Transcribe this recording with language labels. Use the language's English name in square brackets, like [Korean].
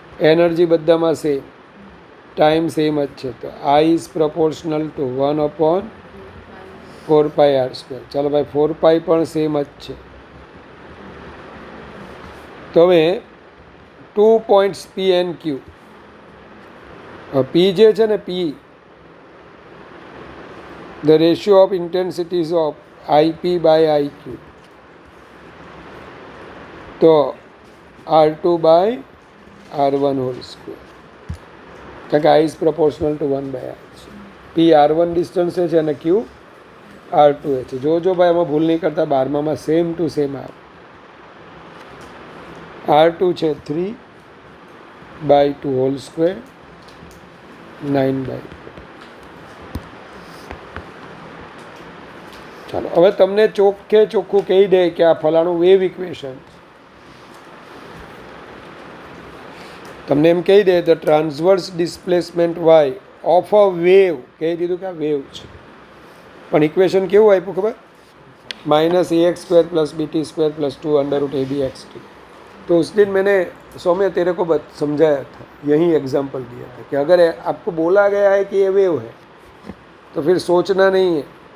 [Gujarati] Energy બધામાં same, time same જ છે. [English] તો I is proportional to 1/4πr². [Gujarati] ચાલો ભાઈ, 4π પણ સેમ જ છે. તો હવે 2 points P and Q. [English] P [Gujarati] જે છે ને, [English] P, the ratio of intensities of IP by IQ. તો R2 by R1 whole square. [Gujarati] કારણ કે [English] I is proportional to 1/r છે. [Gujarati] P R1 ડિસ્ટન્સે છે અને Q R2 એ છે. જો ભાઈ એમાં ભૂલ નહીં કરતા, 12માં સેમ ટુ સેમ આવે. [English] R2 છે 3/2 whole square, 9/2. [Gujarati] ચાલો, હવે તમને ચોખ્ખું કહી દે કે આ ફલાણું વેવ ઇક્વેશન. તમને એમ કહી દે [English] The transverse displacement y of a wave. [Gujarati] કહી દીધું કે આ વેવ છે, પણ ઇક્વેશન કેવું આપ્યું ખબર? [English] -ax² + bt² + 2√abxt. [Hindi] तो उस दिन मैंने सौम्य तेरे को समझाया था, यही एग्जाम्पल दिया था कि अगर आपको बोला गया है कि ये वेव है तो फिर सोचना नहीं है.